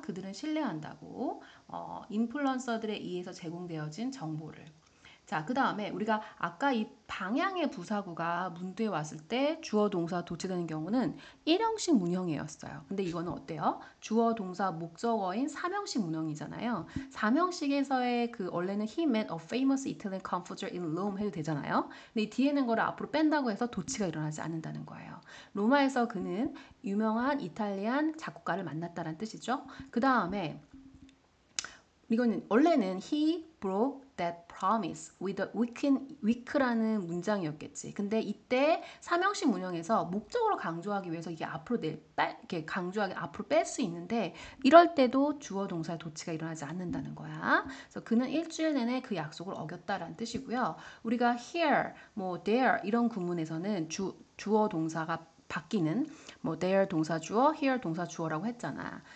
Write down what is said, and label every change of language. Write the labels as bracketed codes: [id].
[ko] 그들은 신뢰한다고. 인플루언서들에 의해서 제공되어진 정보를. 자, 그 다음에 우리가 아까 이 방향의 부사구가 문두에 왔을 때 주어 동사 도치되는 경우는 1형식 문형이었어요. 근데 이거는 어때요? 주어 동사 목적어인 3형식 문형이잖아요. 3형식에서의 그 원래는 [en] he met a famous Italian composer in Rome [ko] 해도 되잖아요. 근데 이 뒤에 있는 거를 앞으로 뺀다고 해서 도치가 일어나지 않는다는 거예요. 로마에서 그는 유명한 이탈리안 작곡가를 만났다는 뜻이죠. 그 다음에 이거는 원래는 [en] he broke that promise with a weak [ko] 라는 문장이었겠지. 근데 이때 삼형식 문형에서 목적으로 강조하기 위해서 이게 앞으로 이렇게 강조하기 앞으로 뺄 수 있는데 이럴 때도 주어 동사의 도치가 일어나지 않는다는 거야. 그래서 그는 일주일 내내 그 약속을 어겼다라는 뜻이고요. 우리가 here, 뭐 there 이런 구문에서는 주어 동사가 바뀌는 뭐 there 동사 주어, here 동사 주어라고 했잖아.